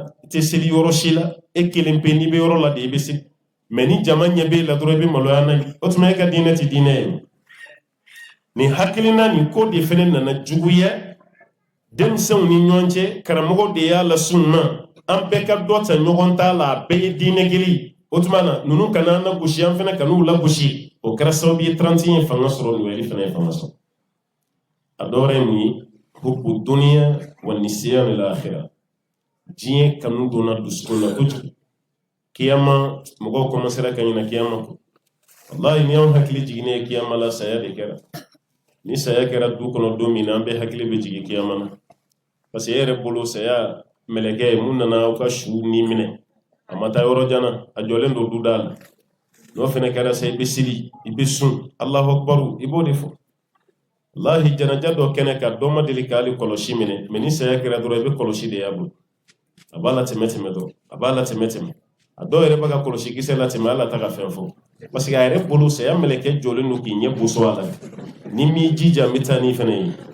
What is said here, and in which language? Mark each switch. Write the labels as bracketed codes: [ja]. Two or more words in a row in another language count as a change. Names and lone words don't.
[bm] te seli yɔrɔ si la e kelen pe n'i bɛ yɔrɔ la de i bɛ se mais ni jama ɲɛ b'e la dɔrɔn i bɛ maloya n'a ye o tuma e ka diinɛ tɛ diinɛ ye nin hakilina nin ko de fana nana juguya denmisɛnw ni ɲɔgɔn cɛ karamɔgɔ de y'a lasun ma an bɛɛ ka dɔ ta ɲɔgɔn ta la a bɛɛ ye diinɛ kelen ye o tuma na ninnu kana an lagosi an fana kan'u lagosi o kɛra sababu ye 31 ye fanga sɔrɔ Noël fana ye fanga sɔrɔ a dɔ wɛrɛ ye mun ye [ar] حب الدنيا ونسيان الآخرة [bm] diɲɛ kanu donna dusukun na kojugu kiyama mɔgɔw commencera ka ɲina kiyama kɔ wallahi ni anw hakili jiginnen ye kiyama la saya de kɛra ni saya kɛra du kɔnɔ don min na an bɛɛ hakili bɛ jigin kiyama na [fr] parce que [bm] e yɛrɛ bolo saya mɛlɛkɛ ye mun nana aw ka su ni minɛ a ma taa yɔrɔ jan na a jɔlen don du da la n'o fana kɛra sa i bɛ seli i bɛ sun [ar] الله أكبر [bm] i b'o de fɔ wallahi janaja dɔ kɛnɛ ka dɔ ma deli k'ale kɔlɔsi minɛ mais ni saya kɛra dɔrɔn i bɛ kɔlɔsi de y'a bolo a b'a la tɛmɛ dɔrɔn a b'a la tɛmɛ a dɔw yɛrɛ bɛ ka kɔlɔsi kisɛ la tɛmɛ ala ta ka fɛn fɔ [fr] parce que [bm] a yɛrɛ bolo saya mɛlɛkɛ jɔlen don k'i ɲɛ boso a la ni m'i jija n bɛ taa ni fana ye